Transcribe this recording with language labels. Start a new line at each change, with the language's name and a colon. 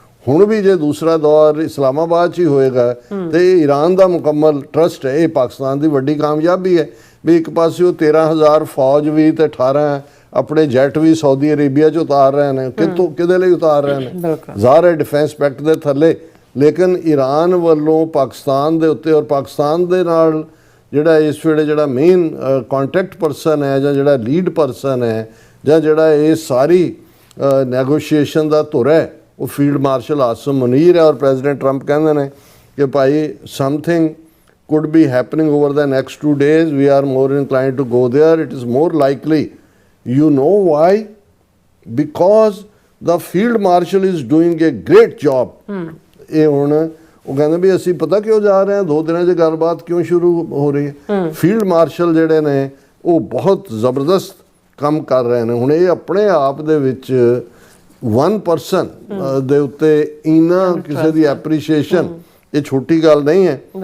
Punjabi: ਹੁਣ ਵੀ ਜੇ ਦੂਸਰਾ ਦੌਰ ਇਸਲਾਮਾਬਾਦ 'ਚ ਹੀ ਹੋਏਗਾ ਤੇ ਈਰਾਨ ਦਾ ਮੁਕੰਮਲ ਟਰਸਟ ਹੈ। ਇਹ ਪਾਕਿਸਤਾਨ ਦੀ ਵੱਡੀ ਕਾਮਯਾਬੀ ਹੈ ਵੀ ਇੱਕ ਪਾਸੇ ਉਹ 13,000 ਫੌਜ ਵੀ ਤੇ 18 ਆਪਣੇ ਜੈਟ ਵੀ ਸਾਊਦੀ ਅਰੇਬੀਆ 'ਚ ਉਤਾਰ ਰਹੇ ਨੇ, ਕਿਹਦੇ ਲਈ ਉਤਾਰ ਰਹੇ ਨੇ, ਜ਼ਾਹਰ ਹੈ ਡਿਫੈਂਸ ਪੈਕਟ ਦੇ ਥੱਲੇ। ਲੇਕਿਨ ਈਰਾਨ ਵੱਲੋਂ ਪਾਕਿਸਤਾਨ ਦੇ ਉੱਤੇ ਔਰ ਪਾਕਿਸਤਾਨ ਦੇ ਨਾਲ ਜਿਹੜਾ ਇਸ ਵੇਲੇ ਜਿਹੜਾ ਮੇਨ ਕੰਟੈਕਟ ਪਰਸਨ ਹੈ ਜਾਂ ਜਿਹੜਾ ਲੀਡ ਪਰਸਨ ਹੈ ਜਾਂ ਜਿਹੜਾ ਇਹ ਸਾਰੀ ਨੈਗੋਸ਼ੀਏਸ਼ਨ ਦਾ ਧੁਰ ਹੈ ਉਹ ਫੀਲਡ ਮਾਰਸ਼ਲ ਆਸਮ ਮੁਨੀਰ ਹੈ। ਔਰ ਪ੍ਰੈਜ਼ੀਡੈਂਟ ਟਰੰਪ ਕਹਿੰਦੇ ਨੇ ਕਿ ਭਾਈ
English: Something could be happening over the next 2 days, we are more inclined to go there, it is more likely. You know why? Because the field marshal is doing a great job.
Punjabi: ਇਹ ਹੁਣ ਉਹ ਕਹਿੰਦੇ ਵੀ ਅਸੀਂ ਪਤਾ ਕਿਉਂ ਜਾ ਰਹੇ ਹਾਂ, 2 ਦਿਨਾਂ 'ਚ ਗੱਲਬਾਤ ਕਿਉਂ ਸ਼ੁਰੂ ਹੋ ਰਹੀ ਹੈ। ਫੀਲਡ ਮਾਰਸ਼ਲ ਜਿਹੜੇ ਨੇ ਉਹ ਬਹੁਤ ਜ਼ਬਰਦਸਤ ਕੰਮ ਕਰ ਰਹੇ ਨੇ। ਹੁਣ ਇਹ ਆਪਣੇ ਆਪ ਦੇ ਵਿੱਚ
English: 1 person
Punjabi: ਦੇ ਉੱਤੇ ਇੰਨਾ ਕਿਸੇ ਦੀ ਐਪਰੀਸ਼ੀਏਸ਼ਨ ਇਹ ਛੋਟੀ ਗੱਲ ਨਹੀਂ ਹੈ।